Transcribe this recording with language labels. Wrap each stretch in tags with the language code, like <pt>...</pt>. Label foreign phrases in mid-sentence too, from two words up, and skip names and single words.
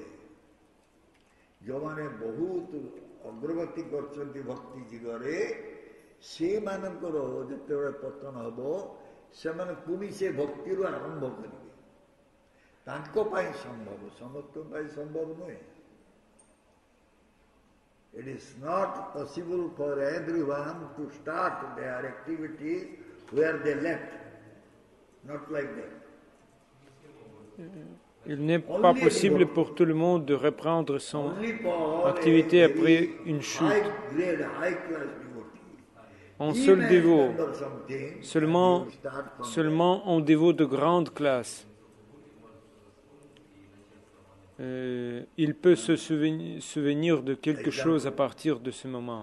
<or>ଯେଉଁମାନେ ବହୁତ ଅଗ୍ରଗତି କରିଛନ୍ତି ଭକ୍ତି ଦିଗରେ ସେମାନଙ୍କର ଯେତେବେଳେ ପତନ ହେବ ସେମାନେ ପୁଣି ସେ ଭକ୍ତିରୁ ଆରମ୍ଭ କରିବେ। ତାଙ୍କ ପାଇଁ ସମ୍ଭବ, ସମସ୍ତଙ୍କ ପାଇଁ ସମ୍ଭବ ନୁହେଁ।</or> <en>It is not possible for everyone to start their activities where they left. Not like that.</en> <fr>Il n'est pas possible pour tout le monde de reprendre son activité après une chute. Un seul dévot, seulement un dévot de grande classe, il peut se souvenir de quelque chose à partir de ce moment.</fr>